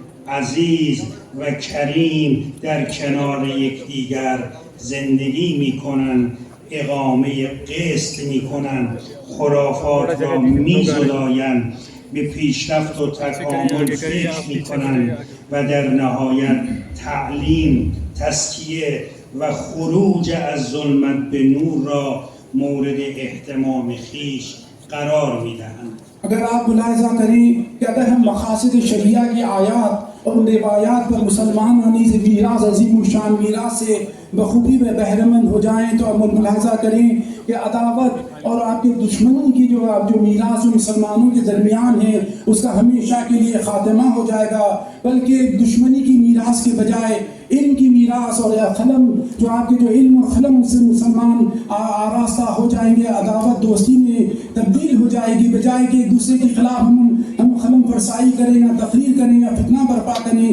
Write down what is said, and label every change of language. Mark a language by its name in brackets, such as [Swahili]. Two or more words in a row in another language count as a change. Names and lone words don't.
[Persian] عزیز و کریم در کنار یکدیگر زندگی می کنند، اقامه قسط می کنند، خرافات را می زدایند، به پیشرفت و تکامل فکر می کنند و در نهایت تعلیم، تزکیه و خروج از ظلمت به نور را مورد اهتمام خیش قرار می دهند. [Urdu] اگر آپ ملاحظہ کریں کہ اگر ہم مقاصد شریعہ کی آیات اور ان روایات پر مسلمان ہونے سے میراث عظیم شان میراث سے بخوبی میں بہرہ مند ہو جائیں تو آپ ملاحظہ کریں کہ عداوت اور آپ کے دشمنی کی جو میراث مسلمانوں کے درمیان ہے اس کا ہمیشہ کے لیے خاتمہ ہو جائے گا، بلکہ دشمنی کی میراث کے بجائے علم کی میراث اور قلم جو آپ کے جو علم اور قلم سے مسلمان آراستہ ہو جائیں گے، عداوت دوستی میں تبدیل ہو جائے گی، بجائے کہ ایک دوسرے کے خلاف ہم قلم فرسائی کریں یا تقریر کریں یا فتنہ برپا کریں.